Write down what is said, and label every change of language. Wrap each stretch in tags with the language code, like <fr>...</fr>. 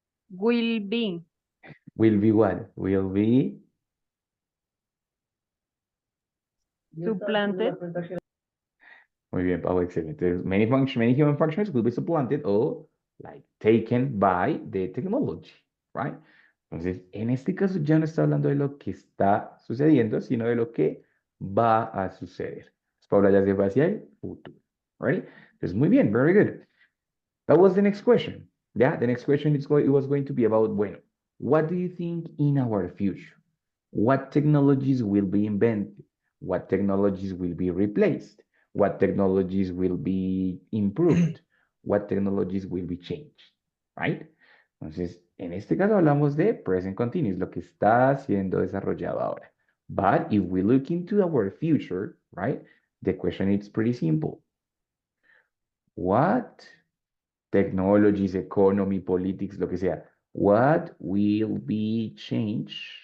<en>Will be Will be what? Will be. supplanted.</en> <es>Muy bien, Pau, excelente.</es> <en>Many human functions will be supplanted or like taken by the technology, right?</en> <es>Entonces, en este caso ya no está hablando de lo que está sucediendo, sino de lo que va a suceder.</es> <en>Paula ya se fue hacia el futuro, right?</en> <es>Entonces, muy bien,</es> <en>very good. That was the next question. Yeah, the next question it was going to be about, bueno, what do you think in our future? What technologies will be invented? What technologies will be replaced? What technologies will be improved? What technologies will be changed? Right?</en> <es>Entonces, en este caso hablamos de present continuous, lo que está siendo desarrollado ahora.</es> <en>But if we look into our future, right, the question is pretty simple. What technologies, economy, politics,</en> <es>lo que sea,</es> <en>what will be changed?</en>